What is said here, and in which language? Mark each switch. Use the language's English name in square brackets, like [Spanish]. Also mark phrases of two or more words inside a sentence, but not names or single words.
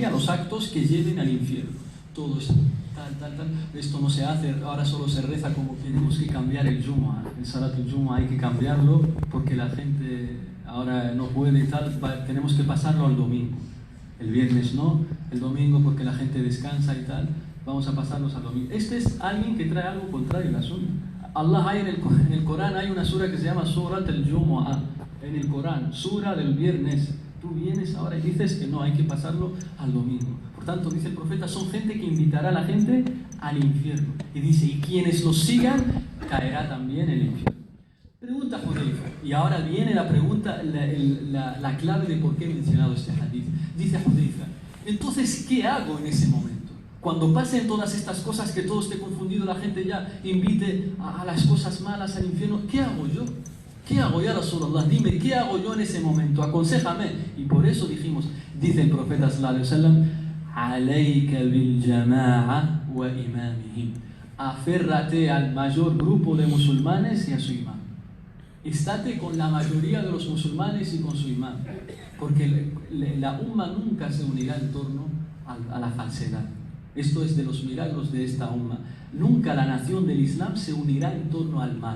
[Spanish] A los actos que lleven al infierno. Todo es tal, esto no se hace, ahora solo se reza, como que tenemos que cambiar el Jumu'ah, el [Arabic] صلاة الجمعة [Spanish] hay que cambiarlo porque la gente ahora no puede y tal, tenemos que pasarlo al domingo. El viernes no, el domingo porque la gente descansa y tal. Vamos a pasarlos al domingo. Este es alguien que trae algo contrario a la sunna. Allah hay en el Corán hay una sura que se llama [Arabic] سورة الجمعة. [Spanish] En el Corán, sura del viernes. Tú vienes ahora y dices que no, hay que pasarlo al domingo. Por tanto, dice el profeta, son gente que invitará a la gente al infierno. Y dice: y quienes los sigan, caerá también en el infierno. Pregunta Hudayfa. Y ahora viene la pregunta, la clave de por qué he mencionado este hadith. Dice Hudayfa: entonces, ¿qué hago en ese momento? Cuando pasen todas estas cosas, que todo esté confundido, la gente ya invite a las cosas malas al infierno, ¿qué hago yo? ¿Qué hago ya, Rasulullah? Dime, ¿qué hago yo en ese momento? Aconséjame. Y por eso dijimos, dice el profeta [Arabic] صلى الله عليه وسلم: عليك بالجماعة وإمامهم. [Spanish] Aférrate al mayor grupo de musulmanes y a su imam. Estate con la mayoría de los musulmanes y con su imam. Porque la umma nunca se unirá en torno a la falsedad. Esto es de los milagros de esta umma. Nunca la nación del Islam se unirá en torno al mal.